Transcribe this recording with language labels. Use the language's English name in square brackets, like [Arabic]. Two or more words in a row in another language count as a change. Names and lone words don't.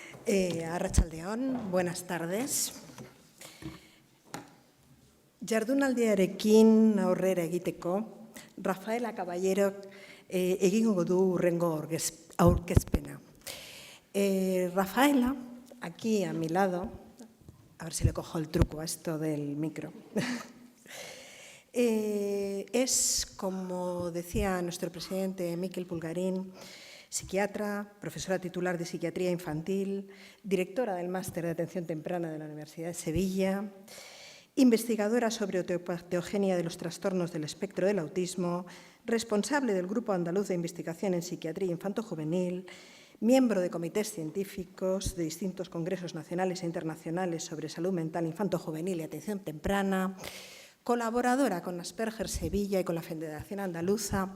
[Basque] Arratsaldeon, [Spanish] buenas tardes. [Basque] Jardunaldiarekin aurrera egiteko, Rafaela Caballero egingo du hurrengo aurkezpena. [Spanish] Rafaela, aquí a mi lado, a ver si le cojo el truco a esto del micro, es, como decía nuestro presidente Miquel Pulgarín, psiquiatra, profesora titular de Psiquiatría Infantil, directora del Máster de Atención Temprana de la Universidad de Sevilla, investigadora sobre oteopatogenia de los trastornos del espectro del autismo, responsable del Grupo Andaluz de Investigación en Psiquiatría Infanto-Juvenil, miembro de comités científicos de distintos congresos nacionales e internacionales sobre salud mental infanto-juvenil y atención temprana, colaboradora con Asperger Sevilla y con la Federación Andaluza.